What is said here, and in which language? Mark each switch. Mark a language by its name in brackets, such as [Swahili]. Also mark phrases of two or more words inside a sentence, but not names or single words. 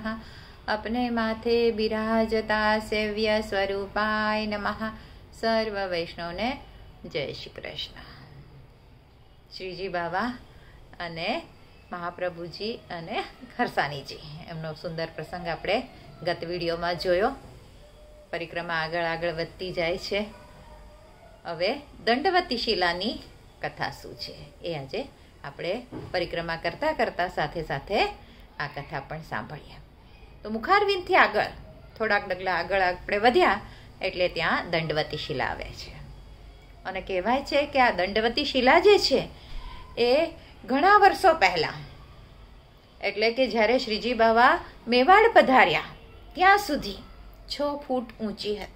[Gujarati] આપણે માથે બિરાજતા સેવ્ય સ્વરૂપાય નમઃ। સર્વ વૈષ્ણવ ને જય શ્રી કૃષ્ણ। શ્રીજી બાબા અને મહાપ્રભુજી અને ખરસાનીજી એમનો સુંદર પ્રસંગ આપણે ગત વિડિયોમાં જોયો। પરિક્રમા આગળ આગળ વધતી જાય છે। હવે દંડવતી શિલાની કથા શું છે એ આજે આપણે પરિક્રમા કરતા કરતા સાથે સાથે આ કથા પણ સાંભળીએ। તો મુખારવિંદથી આગળ થોડાક ડગલા આગળ આપણે વધ્યા એટલે ત્યાં દંડવતી શિલા આવે છે અને કહેવાય છે કે આ દંડવતી શિલા જે છે એ ઘણા વર્ષો પહેલા એટલે કે જ્યારે શ્રીજી બાવા મેવાડ પધાર્યા ત્યાં સુધી 6 ફૂટ ઊંચી હતી।